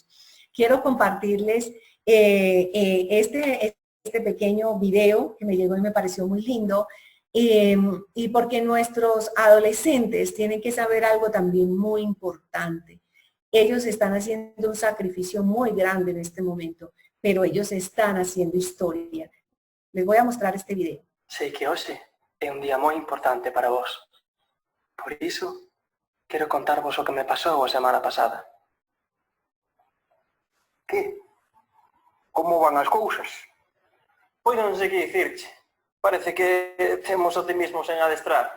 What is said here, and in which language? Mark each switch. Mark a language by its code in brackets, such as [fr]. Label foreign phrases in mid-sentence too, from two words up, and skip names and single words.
[es] Quiero compartirles este pequeño video que me llegó y me pareció muy lindo, y porque nuestros adolescentes tienen que saber algo también muy importante. Ellos están haciendo un sacrificio muy grande en este momento, pero ellos están haciendo historia. Les voy a mostrar este video. [gl] Sei que hoxe é un día moi importante para vos. Por iso, quero contarvos o que me pasou a semana pasada. Que? Como van as cousas? Pois non sei que dicirche. Parece que temos optimismos en adestrar.